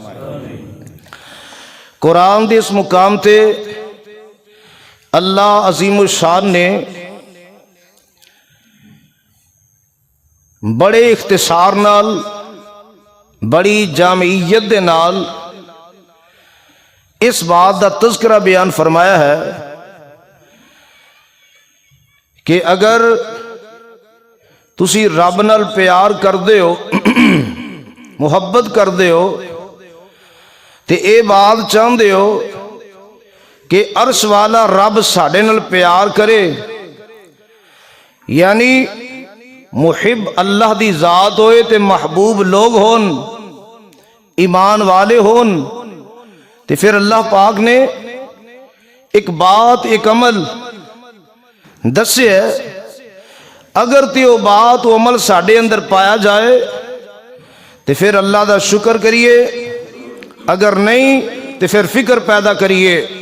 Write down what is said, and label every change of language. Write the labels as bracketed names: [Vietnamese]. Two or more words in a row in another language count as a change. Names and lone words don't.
[Punjabi] قرآن دے اس مقام تے اللہ عظیم الشان نے بڑے اختصار نال بڑی جامعیت دے نال اس بات دا تذکرہ بیان فرمایا ہے کہ اگر تسی رب نال پیار کردے ہو، محبت کردے ہو تے اے بات چاہندے ہو کہ عرش والا رب ساڈے نال پیار کرے، یعنی محب اللہ دی ذات ہوئے تے محبوب لوگ ہون، ایمان والے ہون، تے پھر اللہ پاک نے ایک بات ایک عمل دسے ہے، اگر تے وہ بات وہ عمل ساڈے اندر پایا جائے تے پھر اللہ دا شکر کریے، اگر نہیں تے پھر فکر پیدا کریے۔